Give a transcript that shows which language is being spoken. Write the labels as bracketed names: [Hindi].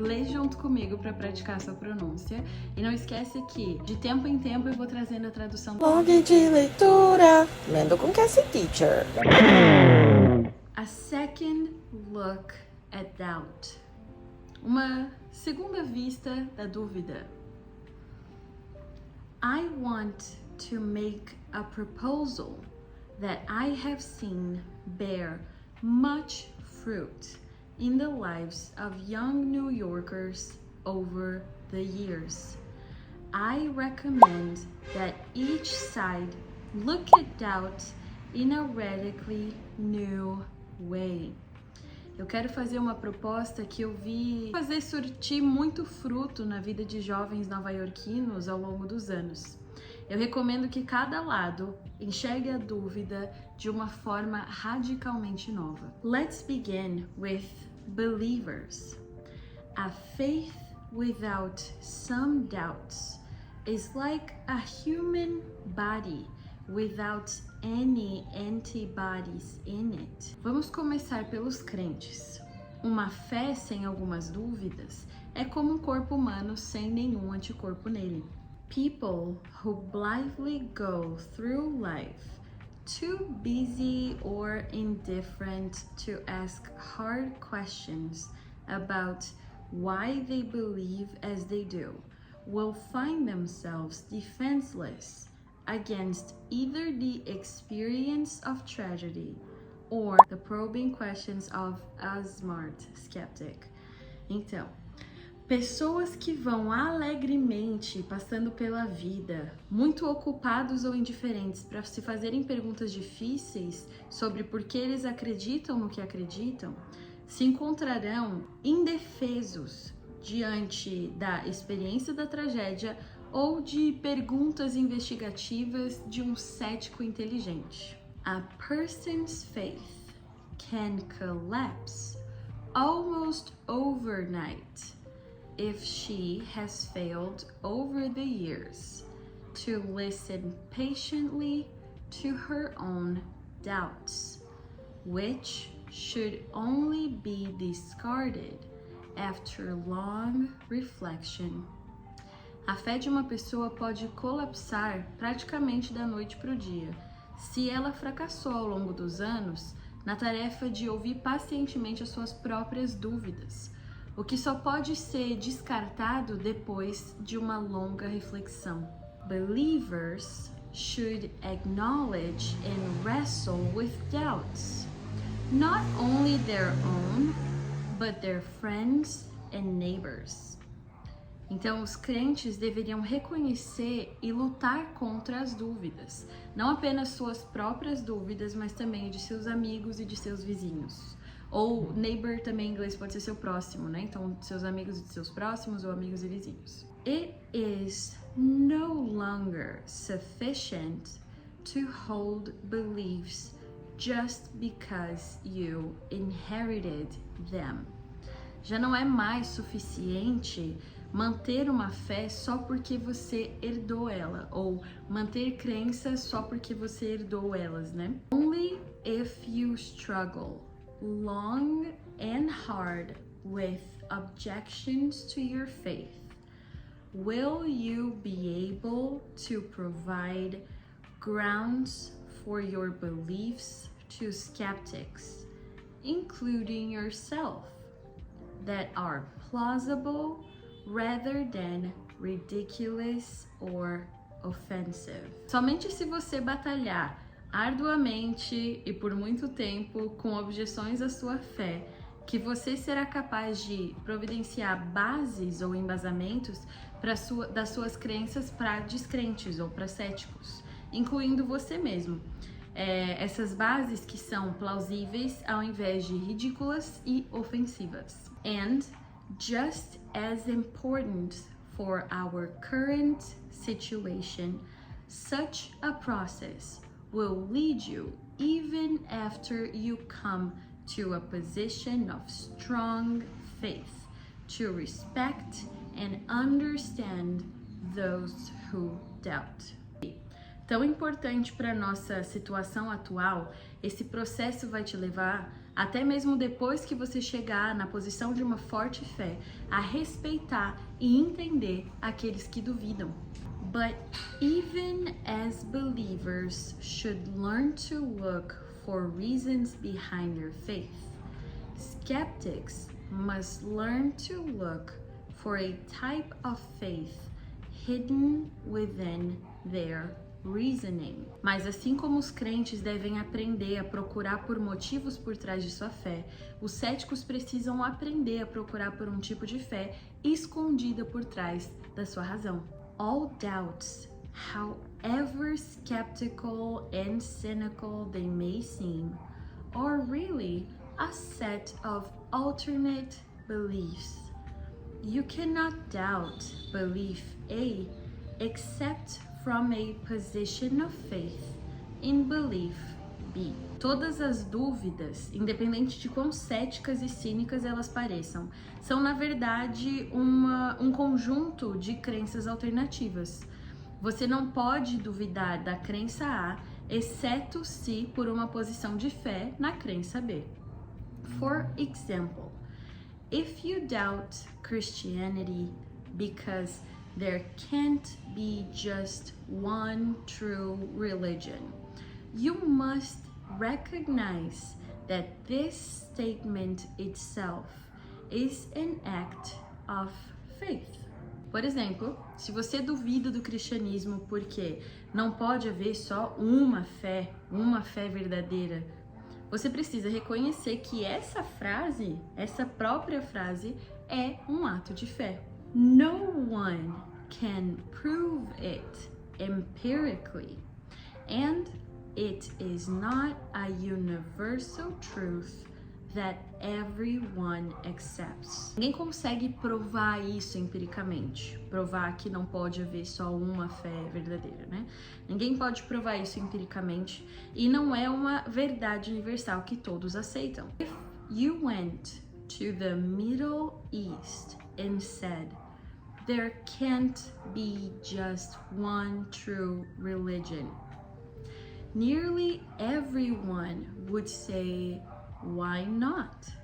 [Portuguese] Lê junto comigo pra praticar a sua pronúncia. E não esquece que, de tempo em tempo, eu vou trazendo a tradução. Vlog de leitura, lendo com Cassie Teacher. [English] A second look at doubt. [Portuguese] Uma segunda vista da dúvida. [English] I want to make a proposal that I have seen bear much fruit in the lives of young New Yorkers over the years. I recommend that each side look at doubt in a radically new way. [Portuguese] Eu quero fazer uma proposta que eu vi fazer surtir muito fruto na vida de jovens nova-iorquinos ao longo dos anos. Eu recomendo que cada lado enxergue a dúvida de uma forma radicalmente nova. [English] Let's begin with believers. A faith without some doubts is like a human body without any antibodies in it. [Portuguese] Vamos começar pelos crentes. Uma fé sem algumas dúvidas é como um corpo humano sem nenhum anticorpo nele. [English] People who blithely go through life too busy or indifferent to ask hard questions about why they believe as they do will find themselves defenseless against either the experience of tragedy or the probing questions of a smart skeptic. [Portuguese] Então, pessoas que vão alegremente passando pela vida, muito ocupados ou indiferentes para se fazerem perguntas difíceis sobre por que eles acreditam no que acreditam, se encontrarão indefesos diante da experiência da tragédia ou de perguntas investigativas de um cético inteligente. [English] A person's faith can collapse almost overnight if she has failed over the years to listen patiently to her own doubts, which should only be discarded after long reflection. [Portuguese] A fé de uma pessoa pode colapsar praticamente da noite para o dia, se ela fracassou ao longo dos anos na tarefa de ouvir pacientemente as suas próprias dúvidas, o que só pode ser descartado depois de uma longa reflexão. [English] Believers should acknowledge and wrestle with doubts, not only their own, but their friends and neighbors. [Portuguese] Então, os crentes deveriam reconhecer e lutar contra as dúvidas, não apenas suas próprias dúvidas, mas também de seus amigos e de seus vizinhos. Ou neighbor também em inglês pode ser seu próximo, né? Então, seus amigos e seus próximos ou amigos e vizinhos. [English] It is no longer sufficient to hold beliefs just because you inherited them. [Portuguese] Já não é mais suficiente manter uma fé só porque você herdou ela, ou manter crenças só porque você herdou elas, né? [English] Only if you struggle long and hard with objections to your faith will you be able to provide grounds for your beliefs to skeptics, including yourself, that are plausible rather than ridiculous or offensive. [Portuguese] Somente se você batalhar arduamente e por muito tempo com objeções à sua fé, que você será capaz de providenciar bases ou embasamentos das suas crenças para descrentes ou para céticos, incluindo você mesmo. Essas bases que são plausíveis ao invés de ridículas e ofensivas. [English] And just as important for our current situation, such a process will lead you even after you come to a position of strong faith to respect and understand those who doubt. [Portuguese] Tão importante para nossa situação atual, esse processo vai te levar, até mesmo depois que você chegar na posição de uma forte fé, a respeitar e entender aqueles que duvidam. [English] But even as believers should learn to look for reasons behind your faith, skeptics must learn to look for a type of faith hidden within their reasoning. [Portuguese] Mas assim como os crentes devem aprender a procurar por motivos por trás de sua fé, os céticos precisam aprender a procurar por um tipo de fé escondida por trás da sua razão. [English] All doubts, however skeptical and cynical they may seem, are really a set of alternate beliefs. You cannot doubt belief A except from a position of faith in belief B. [Portuguese] Todas as dúvidas, independente de quão céticas e cínicas elas pareçam, são na verdade um conjunto de crenças alternativas. Você não pode duvidar da crença A, exceto se por uma posição de fé na crença B. [English] For example, if you doubt Christianity because there can't be just one true religion, you must recognize that this statement itself is an act of faith. [Portuguese] Por exemplo, se você duvida do cristianismo porque não pode haver só uma fé verdadeira, você precisa reconhecer que essa própria frase, é um ato de fé. [English] No one can prove it empirically, and it is not a universal truth that everyone accepts. [Portuguese] Ninguém consegue provar isso empiricamente, provar que não pode haver só uma fé verdadeira, né? Ninguém pode provar isso empiricamente e não é uma verdade universal que todos aceitam. [English] If you went to the Middle East and said, there can't be just one true religion, nearly everyone would say, why not?